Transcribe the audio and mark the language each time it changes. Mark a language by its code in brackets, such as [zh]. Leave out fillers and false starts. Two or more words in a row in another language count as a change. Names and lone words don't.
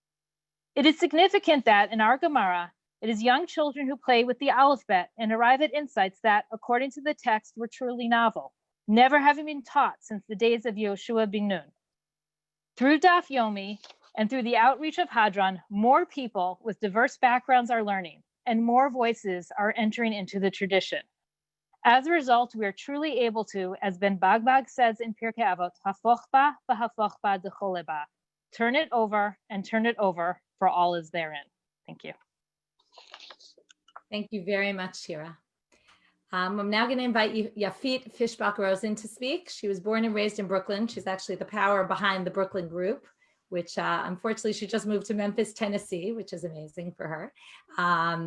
[en] It is significant that in our Gemara, it is young children who play with the Aleph Bet and arrive at insights that, according to the text, were truly novel, never having been taught since the days of Yoshua ben Nun. Through Daf Yomi and through the outreach of Hadran, more people with diverse backgrounds are learning, and more voices are entering into the tradition. As a result, we are truly able to, as Ben Bagbag says in Pirkei Avot, [he] הפוך בה והפוך בה דכולה בה, [en] turn it over and turn it over, for all is therein. Thank you. Thank you very much, Shira. I'm now going to invite Yafit Fishbach-Rosen to speak. She was born and raised in Brooklyn. She's actually the power behind the Brooklyn group, which unfortunately she just moved to Memphis, Tennessee, which is amazing for her.